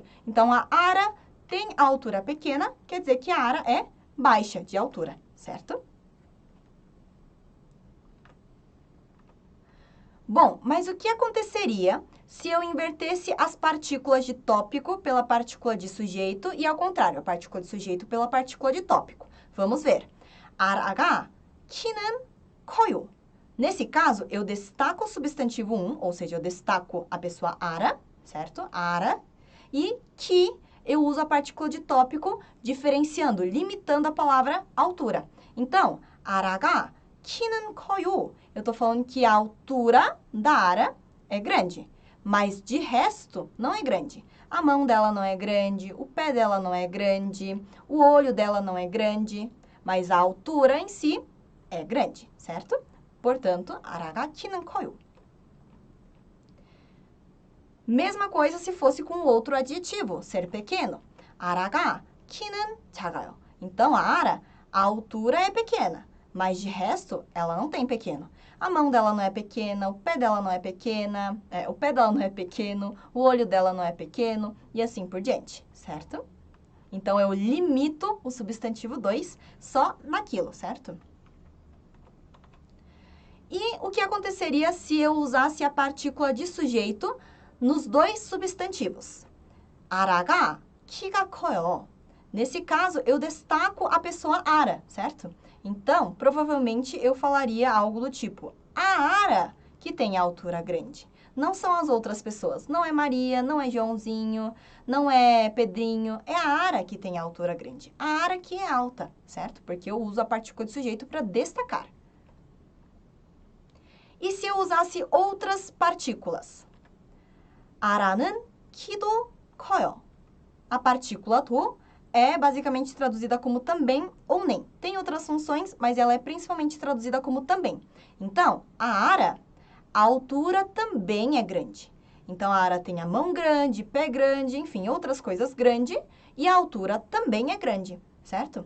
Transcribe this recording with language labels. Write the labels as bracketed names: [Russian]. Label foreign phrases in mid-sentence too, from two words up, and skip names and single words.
[Portuguese] Então, a ara tem a altura pequena, quer dizer que a ara é baixa de altura, certo? Bom, mas o que aconteceria se eu invertesse as partículas de tópico pela partícula de sujeito e ao contrário, a partícula de sujeito pela partícula de tópico? Vamos ver. [Korean] 아라가 키는 커요. [Portuguese] Nesse caso, eu destaco o substantivo 1, ou seja, eu destaco a pessoa ara, certo? Ara. E que eu uso a partícula de tópico diferenciando, limitando a palavra altura. Então, [Korean] 아라가 키는 커요. [Portuguese] Eu estou falando que a altura da ara é grande, mas de resto não é grande. A mão dela não é grande, o pé dela não é grande, o olho dela não é grande, mas a altura em si é grande, certo? Portanto, [Korean] 아라가 키는 커요. [Portuguese] Mesma coisa se fosse com outro adjetivo, ser pequeno. [Korean] 아라가 키는 작아요. [Portuguese] Então, a ara, a altura é pequena, mas de resto, ela não tem pequeno. A mão dela não é pequena, o pé dela não é pequena, o pé dela não é pequeno, o olho dela não é pequeno, e assim por diante, certo? Então, eu limito o substantivo 2 só naquilo, certo? E o que aconteceria se eu usasse a partícula de sujeito nos dois substantivos? [Korean] 아라가 키가 커요. [Portuguese] Nesse caso, eu destaco a pessoa ara, certo? Então, provavelmente, eu falaria algo do tipo, a ara que tem a altura grande. Não são as outras pessoas. Não é Maria, não é Joãozinho, não é Pedrinho. É a Ara que tem a altura grande. A Ara que é alta, certo? Porque eu uso a partícula de sujeito para destacar. E se eu usasse outras partículas? [Korean] Ara는 키도 커요. [Portuguese] A partícula do é basicamente traduzida como também ou nem. Tem outras funções, mas ela é principalmente traduzida como também. Então, a Ara, a altura também é grande. Então, a Ara tem a mão grande, pé grande, enfim, outras coisas grande, e a altura também é grande, certo?